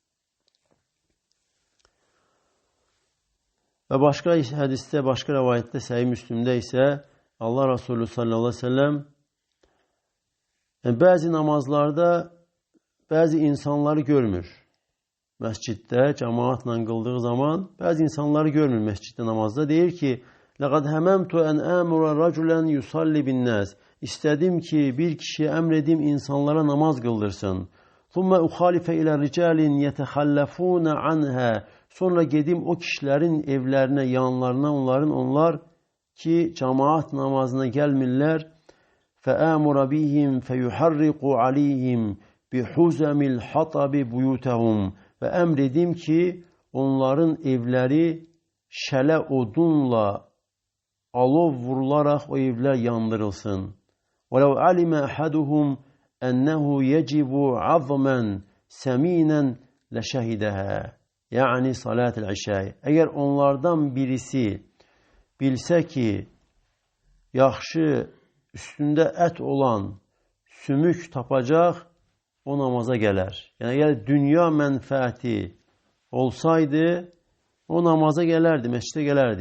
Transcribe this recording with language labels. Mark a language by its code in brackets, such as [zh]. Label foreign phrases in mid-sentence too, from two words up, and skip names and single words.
[az] Və başqa hədisdə, başqa rəvayətdə, Səhih Müslimdə isə Allah Resulü [ar] صلى الله عليه وسلم [az] bəzi namazlarda bəzi insanları görmür. Məsciddə cemaatla qıldığı zaman bəzi insanları görmür məsciddə, namazda. Deyir ki, [ar] لَقَدْ هَمَمْتُ أَنْ آمُرَ رَجُلًا يُصَلِّ بِالنَّاسِ. [az] İstədim ki, bir kişiyə əmr edim, insanlara namaz qıldırsın. [ar] ثُمَّ أُخَالِفَ إِلَى رِجَالٍ يَتَخَلَّفُونَ عَنْهَا. [az] Sonra gedim o kişilərin evlərinə, yanlarına, onlar ki, cemaat namazına gəlmirlər. [ar] فَآمُرَ بِهِمْ فَيُحَرِّقُ عَلِيهِمْ بِحُزَمِ الْحَطَبِ بُيُوتَهُمْ. [az] Və əmr edim ki, onların evləri şələ odunla, alov vurularaq o evlər yandırılsın. [ar] وَلَوْ عَلِمَ أَحَدُهُمْ أَنَّهُ يَجِبُ عَظْمًا سَمِينًا لَشَهِدَهَا. [az] Yəni salat-ül işə. Əgər onlardan birisi bilsə ki, yaxşı, üstündə ət olan sümük tapacaq, o namaza gələr. Yəni, əgər dünya mənfəəti olsaydı, o namaza gələrdi, məscidə gələrdi.